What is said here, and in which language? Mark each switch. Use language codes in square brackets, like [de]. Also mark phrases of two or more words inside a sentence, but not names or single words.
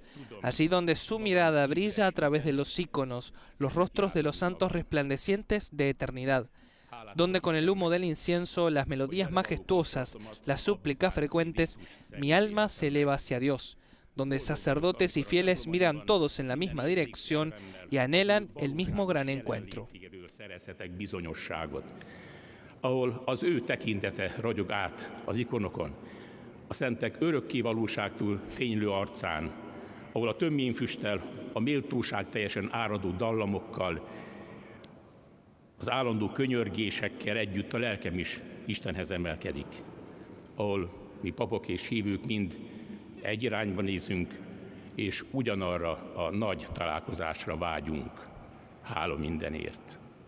[es] Allí donde su mirada brilla a través de los íconos, los rostros de los santos resplandecientes de eternidad. Donde con el humo del incienso, las melodías majestuosas, las súplicas frecuentes, mi alma se eleva hacia Dios. Donde sacerdotes y fieles miran todos en la misma dirección y anhelan el mismo gran encuentro. [hu] Ahol az ő tekintete ragyog át az ikonokon, a szentek örökkévalóságtól fénylő arcán, ahol a töményfüsttel, a méltóság teljesen áradó dallamokkal, az állandó könyörgésekkel együtt a lelkem is Istenhez emelkedik. Ahol mi papok és hívők mind egy irányba nézünk, és ugyanarra a nagy találkozásra vágyunk. Hála mindenért.